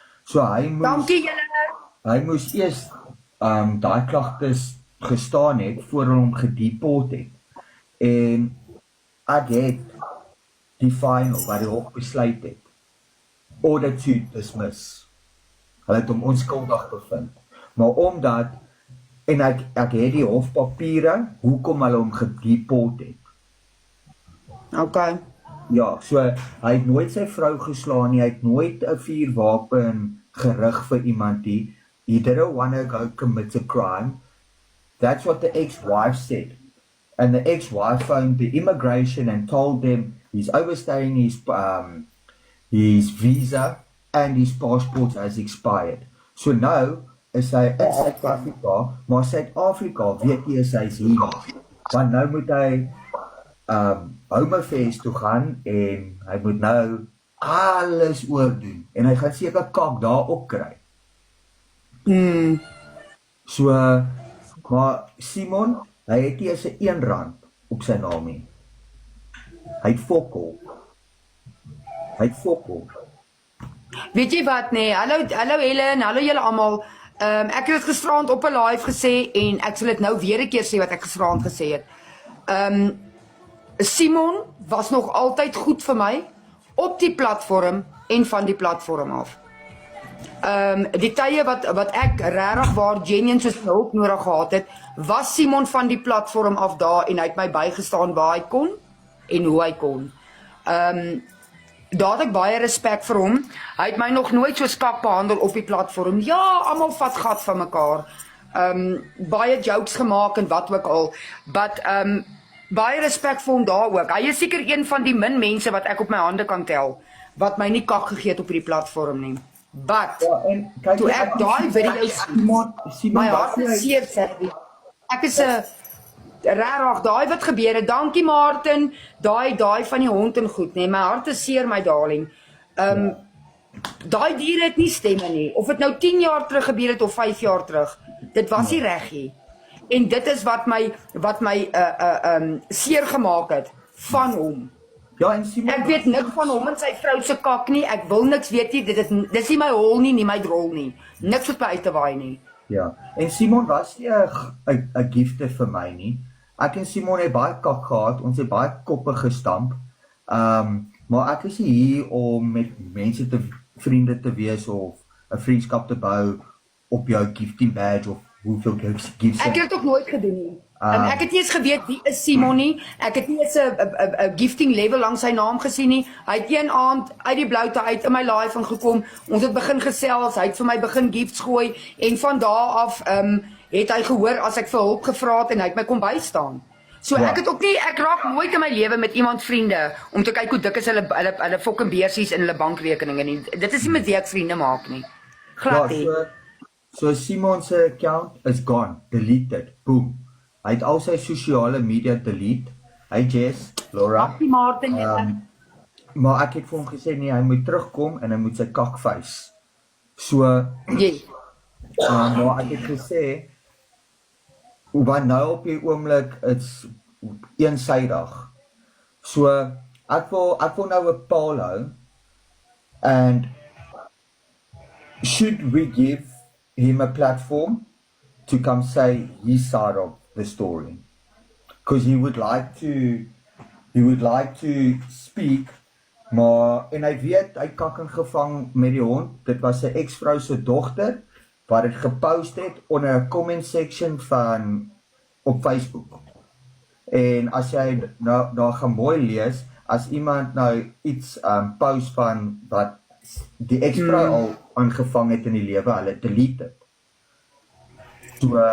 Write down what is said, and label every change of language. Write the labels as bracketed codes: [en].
[af] So hy moes eers daai klagtes gestaan het voor hom gedeport het. En ek het die final wat die hof besluit het, [en] order to dismiss. [af] Hulle het hom onskuldig bevind. Maar omdat, en ek het die hofpapiere, hoekom hulle hom gedeport het. Okay. Ja, so hy het nooit sy vrou geslaan nie, hy het nooit 'n vuurwapen gerig vir iemand nie. [en] He didn't want to go commit a crime. That's what the ex-wife said. And the ex-wife phoned the immigration and told them he's overstaying his visa and his passport has expired. [af] So nou is hy in Suid-Afrika, maar Suid-Afrika weet nie is hy hier. Want nou moet hy Home Affairs toe gaan en hy moet nou alles oordoen. En hy gaan seker kak daar op kry. So Maar Simon, hy het nie eens 'n R1 op sy naam nie. Hy het fokol. Weet jy wat nee, hallo Helen, hallo julle almal. Ek het dit gisterand op 'n live gesê en ek sal dit nou weer 'n keer sê wat ek gisterand gesê het. Simon was nog altyd goed vir my op die platform en van die platform af. Die tye wat ek regtig waar genuine soos hulp nodig gehad het, was Simon van die platform af daar en hy het my bygestaan waar hy kon en hoe hy kon. Daar het ek baie respek vir hom. Hy het my nog nooit so skak behandel op die platform. Ja, almal vat gat van mekaar. Baie jokes gemaak en wat ook al. But baie respek vir hom daar ook. Hy is seker een van die min mense wat ek op my hande kan tel wat my nie kak gegee het op hierdie platform nie. But en kyk toe ek daai video Simon my hart is seer sê. Ek is 'n regtig daai wat gebeur het. Dankie Martin. Daai van die hond en goed, nee. My hart is seer my darling. Daai diere het nie stemme nie. Of dit nou 10 jaar terug gebeur het of 5 jaar terug. Dit was nie reg nie. En dit is wat my seer gemaak het van hom. Ja, en Simon, ek weet niks van hom en sy vrou se kak nie. Ek wil niks weet nie. Dis nie my hol nie my drol nie. Niks wat my uit te waai nie. Ja, en Simon was nie 'n gifte vir my nie. Ek en Simon het baie kak gehad, ons het baie koppe gestamp. Maar ek is nie hier om met mense vriende te wees of 'n vriendskap te bou op jou gifting badge of hoeveel gifts. Ek het dit ook nooit gedoen nie. Ek het nie eens geweet wie is Simon nie. Ek het nie eens 'n gifting level langs sy naam gesien nie. Hy het een aand uit die bloute uit in my live ingekom. Ons het begin gesels. Hy het vir my begin gifts gooi en van daar af het hy gehoor as ek vir hulp gevra het en hy het my kom bystaan. So ek het ook nie ek raak nooit in my lewe met iemand vriende om te kyk hoe dik is hulle fucking beursies in hulle bankrekeninge nie. Dit is nie met wie ek vriende maak nie. Glad nie. So Simon se account is gone, deleted. Boom. Hy het al sy sosiale media delete. Hy Jess, Laura. Dankie Martin. Maar ek het vir hom gesê nee, hy moet terugkom en hy moet sy kak face. So maar ek het gesê want nou op die oomblik is eensydig. So ek wil nou 'n poll hou [en] and should we give him a platform to come say his side of the story, because he would like to speak, [af] maar en hy weet hy kak ingevang met die hond. Dit was sy ex-vrou se dogter wat dit gepost het onder 'n comment section van op Facebook. En as jy nou daar gaan mooi lees, as iemand nou iets post van wat die ex-vrou al aangevang het in die lewe, hulle delete dit. So,